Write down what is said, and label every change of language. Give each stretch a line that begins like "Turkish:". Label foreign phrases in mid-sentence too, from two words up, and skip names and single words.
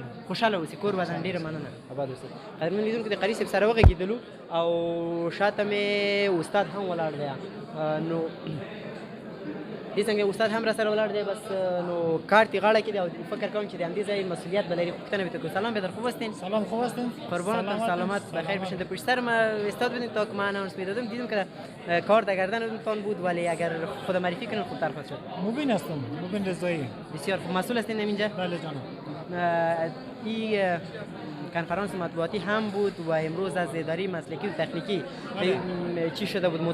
Pashto: خوشحاله اوسئ، کور ودان ډېره مننه، آباد اوسئ. قدرمن لیدونکو د قاري صاحب سره وغږېدلو او شاته مې استاد هم ولاړ دی نو دې څنګه استاد هم را سره ولاړ دی. بس نو کارت یې غاړه کې دی او فکر کوم چې د همدې ځای مسؤلیت به لري. پوښتنه به تکو.
Persian: سلام بدر، خوب هستین؟ سلام، خوب هستین؟ قربانتان، سلامت بخیر باشین. در پشت سر ما استاد بودین تا که من اناونس میدادم دیدم که کار در گردنتان بود، ولی اگر خود معرفی کنین خوبتر خواهد شد. مبین هستم، مبین رضایی. بسیار خوب. مسئول هستین اینجا؟ بله جانم. این کنفرانس مطبوعاتی هم بود و امروز از اداره مسلکی و تکنیکی چی شده بود؟